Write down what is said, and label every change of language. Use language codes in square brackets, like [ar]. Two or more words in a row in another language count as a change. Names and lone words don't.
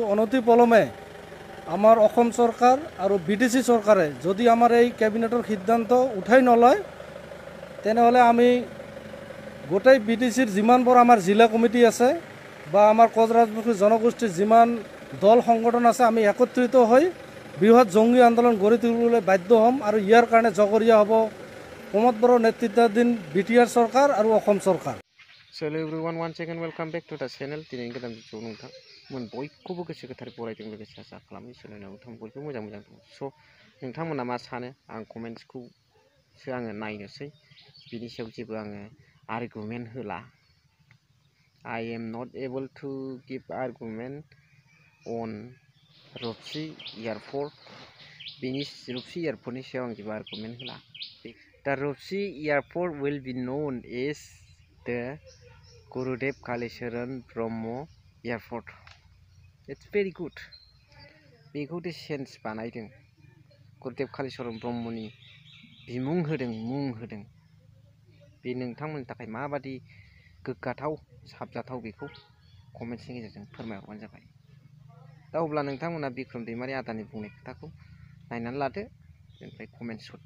[as] অনতি পলমে আমাৰ অসম চৰকাৰ আৰু BTC চৰকাৰে যদি আমাৰ এই কেবিনেটৰ সিদ্ধান্ত উঠাই নলয় তেনেহ'লে আমি গোটেই BTCৰ যিমানবোৰ আমাৰ জিলা কমিটি আছে বা আমাৰ কোচ ৰাজবংশী জনগোষ্ঠীৰ যিমান দল সংগঠন আছে আমি একত্ৰিত হৈ বৃহৎ জংগী আন্দোলন গঢ়ি তুলিবলৈ বাধ্য হ'ম আৰু ইয়াৰ কাৰণে জগৰীয়া হ'ব প্ৰমোদ বড়োৰ নেতৃত্বাধীন BTR চৰকাৰ আৰু অসম চৰকাৰ। [en] Hello everyone, once again welcome back to the channel. [brx] दिनैनि गोदान भिडिअ नोंथांमोन बयखौबो गोसो गोथारै बरायदों लोगोसे आसा खालामो सोलोंनायाव नोंथां बयबो मोजां दं। स' नोंथांमोना मा सानो आं कमेन्ट्सखौसो आङो नायनोसै बिनि सायाव जेबो आङो आर्गुमेन्ट होला। [en] I am not able to give argument on रपसि एयारपर्ट [brx] बिनि रपसि एयारपर्टनि सायाव आं जेबो आर्गुमेन्ट होला। [en] The Rupsi Airport will be known as the Gurudev Kalicharan Brahmo Airport. It's very good. [brx] बेखौ चेन्ज बानायदों गुरुदेव कालीचरण ब्रह्मनि बिमुं होदों मुं होदों बे नोंथांमोननि थाखाय माबादि गोग्गाथाव साबजाथाव बेखौ कमेन्ट्सनि गेजेरजों फोरमायहरबानो जाबाय। दा अब्ला नोंथांमोना बिक्रम दैमारि आदानि बुंनाय खोथाखौ नायनानै लादो बेनिफ्राय कमेन्ट्स हरदो।